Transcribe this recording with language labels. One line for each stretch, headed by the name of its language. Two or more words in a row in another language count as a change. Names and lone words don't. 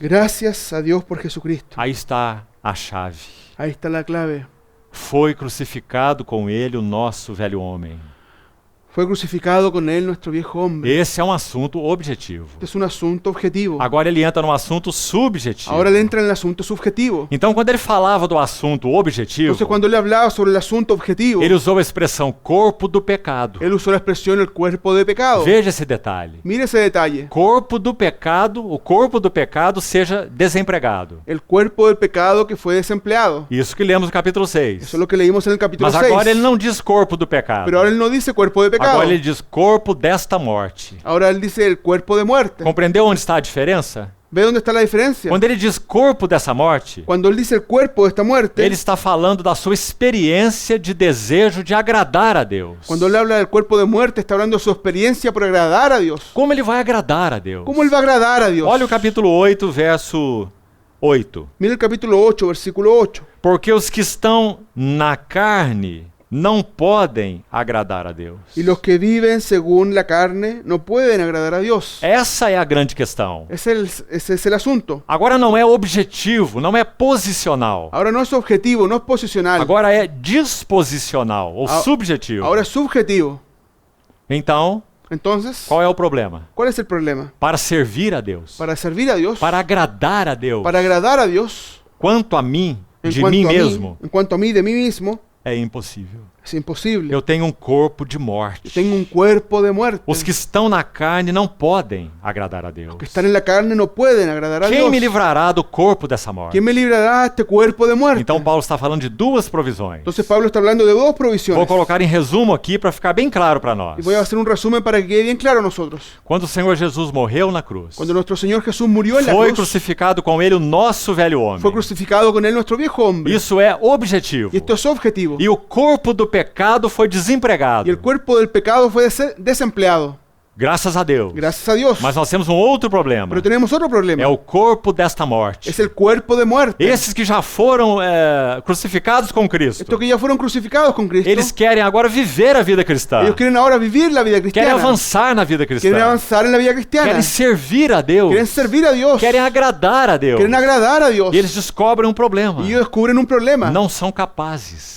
Spanish: Gracias a Dios por Jesucristo.
Portuguese: Aí está a chave.
Spanish: Ahí está la clave.
Portuguese: Foi crucificado com ele o nosso velho homem.
Spanish: Fue crucificado con él nuestro viejo hombre.
Portuguese: Esse é um assunto objetivo.
Spanish: Este es un asunto objetivo.
Portuguese: Agora ele entra num assunto subjetivo.
Spanish: Ahora le entra en el asunto subjetivo.
Portuguese: Então, quando ele falava do assunto objetivo,
Spanish: Entonces, cuando él hablaba sobre el asunto objetivo,
Portuguese: ele usou a expressão corpo do pecado.
Spanish: él usó la expresión el cuerpo de pecado.
Portuguese: Veja esse detalhe.
Spanish: Mire ese detalle.
Portuguese: Corpo do pecado, o corpo do pecado seja desempregado.
Spanish: El cuerpo del pecado que fue desempleado.
Portuguese: Isso que lemos no capítulo 6.
Spanish: Eso es lo que leímos en el capítulo
Portuguese: Mas
Spanish: 6.
Portuguese: agora ele não diz corpo do pecado.
Spanish: Pero ahora él no dice cuerpo de pecado.
Portuguese: Agora ele diz corpo desta morte.
Spanish: Ahora él dice el cuerpo de muerte.
Portuguese: Compreendeu onde está a diferença?
Spanish: ¿Ve dónde está la diferencia?
Portuguese: Quando ele diz corpo dessa morte,
Spanish: Cuando él dice el cuerpo de esta muerte,
Portuguese: ele está falando da sua experiência de desejo de agradar a Deus.
Spanish: cuando él habla del cuerpo de muerte, está hablando de su experiencia por agradar a Dios.
Portuguese: Como ele vai agradar a Deus?
Spanish: ¿Cómo él va a agradar a Dios?
Portuguese: Olha o capítulo 8, verso 8.
Spanish: Mira el capítulo 8, versículo 8.
Portuguese: Porque os que estão na carne não podem agradar a Deus.
Spanish: Y los que viven según la carne no pueden agradar a Dios.
Portuguese: Essa é a grande questão.
Spanish: Ese es el asunto.
Portuguese: Agora não é objetivo, não é posicional.
Spanish: Ahora no es objetivo, no es posicional.
Portuguese: Agora é disposicional ou Ah, subjetivo.
Spanish: Ahora es subjetivo.
Portuguese: Então,
Spanish: Entonces,
Portuguese: qual é o problema?
Spanish: ¿cuál es el problema?
Portuguese: Para servir a Deus,
Spanish: Para servir a Dios,
Portuguese: para agradar a Deus,
Spanish: para agradar a Dios,
Portuguese: quanto a mim,
Spanish: en de cuanto
Portuguese: mim a mesmo,
Spanish: en cuanto a mí, de mí mismo,
Portuguese: é impossível.
Spanish: es imposible.
Portuguese: Eu tenho um corpo de morte.
Spanish: Tengo un cuerpo de muerte.
Portuguese: Os que estão na carne não podem agradar a Deus.
Spanish: Los que están en la carne no pueden agradar a
Portuguese: Quem
Spanish: Dios.
Portuguese: me livrará do corpo dessa morte?
Spanish: ¿Quién me librará de este cuerpo de muerte?
Portuguese: Então Paulo está falando de duas provisões.
Spanish: Entonces Pablo está hablando de dos
Portuguese: Vou
Spanish: provisiones.
Portuguese: colocar em resumo aqui para ficar bem claro para nós.
Spanish: Y voy a hacer un resumen para que quede bien claro a nosotros.
Portuguese: Quando o Senhor Jesus morreu na cruz,
Spanish: Cuando nuestro Señor Jesús murió en la
Portuguese: foi
Spanish: cruz,
Portuguese: crucificado com ele o nosso velho homem.
Spanish: fue crucificado con él nuestro viejo hombre.
Portuguese: Isso é objetivo.
Spanish: Y esto es objetivo.
Portuguese: E o corpo do pecado foi desempregado.
Spanish: Y el cuerpo del pecado fue desempleado.
Portuguese: Graças a Deus.
Spanish: Gracias a Dios.
Portuguese: Mas nós temos um outro problema.
Spanish: Pero tenemos otro problema.
Portuguese: É o corpo desta morte.
Spanish: Es el cuerpo de muerte.
Portuguese: Esses que já foram crucificados com Cristo.
Spanish: Estos que ya fueron crucificados con Cristo.
Portuguese: Eles querem agora viver a vida cristã.
Spanish: Ellos quieren ahora vivir la vida
Portuguese: Querem
Spanish: cristiana.
Portuguese: avançar na vida cristã.
Spanish: Quieren avanzar en la vida cristiana.
Portuguese: Querem servir a Deus.
Spanish: Quieren servir a Dios.
Portuguese: Querem agradar a Deus.
Spanish: Quieren agradar a Dios.
Portuguese: E eles descobrem um problema.
Spanish: Y ellos descubren un problema.
Portuguese: Não são capazes.